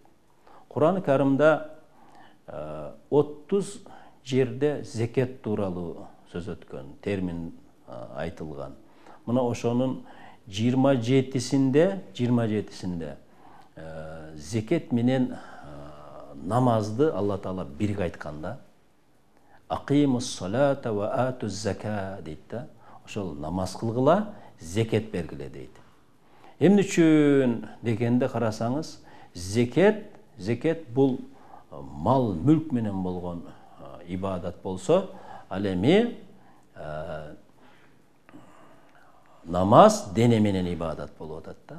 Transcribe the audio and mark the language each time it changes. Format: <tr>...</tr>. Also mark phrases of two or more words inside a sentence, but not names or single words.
<ky>Кур'ан-ы Каримде 30 жерде зекет тууралуу сөз өткөн, термин айтылган. Мына ошонун 27-синде зекет менен намазды Алла Таала бирге айтканда,</ky> <ar>أقيموا الصلاة وآتوا الزكاة</ar> <ky>дейт да. Ошол намаз кылгыла, зекет бергиле дейт. Эмне үчүн дегенде карасаңыз, зекет бул мал мүлк менен болгон ибадат болсо, ал эми намаз дене менен ибадат болуп атат да.</ky>